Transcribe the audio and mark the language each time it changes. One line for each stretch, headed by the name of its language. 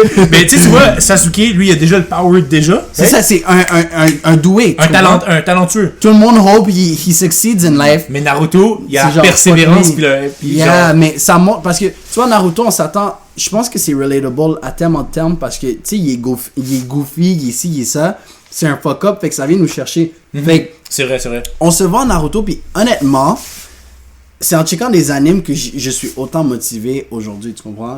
French: mais tu vois, Sasuke, lui, il a déjà le power déjà. C'est ça, c'est un doué. Un talentueux. Tout le monde
English: hope he succeeds in life.
French: Mais Naruto, il y a la persévérance. Puis genre... mais ça montre. Parce que, tu vois, Naruto, on s'attend. Je pense que c'est relatable à terme en terme parce que, tu sais, il est goofy, il est ci, il est ça. C'est un fuck up, fait que ça vient nous chercher. Fait que, c'est vrai. On se voit en Naruto, puis honnêtement, c'est en checkant des animes que je suis autant motivé aujourd'hui, tu comprends?